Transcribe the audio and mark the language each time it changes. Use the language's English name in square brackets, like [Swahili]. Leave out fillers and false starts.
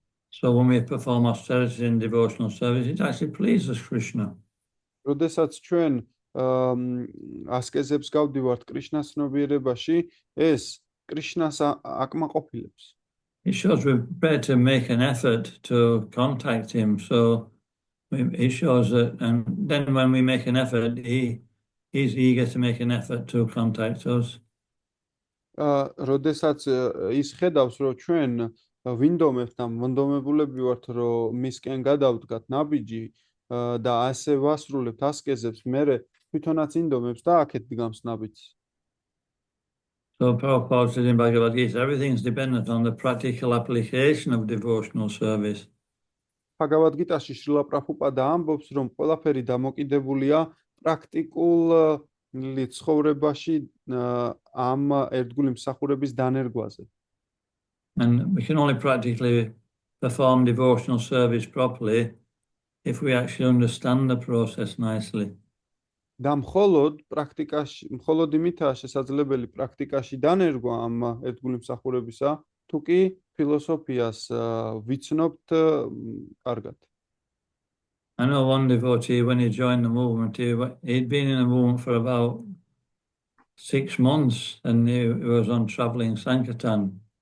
[English] So when we perform austerities in devotional service, it actually pleases Krishna. [Georgian] როდესაც ჩვენ ასკეზებს გავდივართ კრიშნას ცნობიერებაში, ეს კრიშნას აკმაყოფილებს. [English] It shows we're prepared to make an effort to contact him. So he shows that, and then when we make an effort, he's eager to make an effort to contact us. [Georgian] როდესაც ის ხედავს, რომ ჩვენ ვინდომებთ და მონდომებულები ვართ, რომ მისკენ გადავდგათ ნაბიჯი და ასე ვასრულებთ ასკეზებს, მერე თვითონაც ინდომებს და აქეთ დგამს ნაბიჯს. [English] So Prabhupada says in Bhagavad Gita, everything is dependent on the practical application of devotional service. [Georgian] Bhagavad Gita-ში შრილა პრაბჰუპადა ამბობს, რომ ყველაფერი დამოკიდებულია პრაქტიკული ცხოვრებაში ამ ერთგული მსახურების დანერგვაზე. [English] And we can only practically perform devotional service properly if we actually understand the process nicely. [Georgian] და მხოლოდ იმითაა შესაძლებელი პრაქტიკაში დანერგვა ამ ერთგული მსახურებისა, თუ კი ფილოსოფიას ვიცნობთ კარგად. [English] I know one devotee, when he joined the movement, he'd been in the movement for about 6 months and he was on traveling Sankirtan.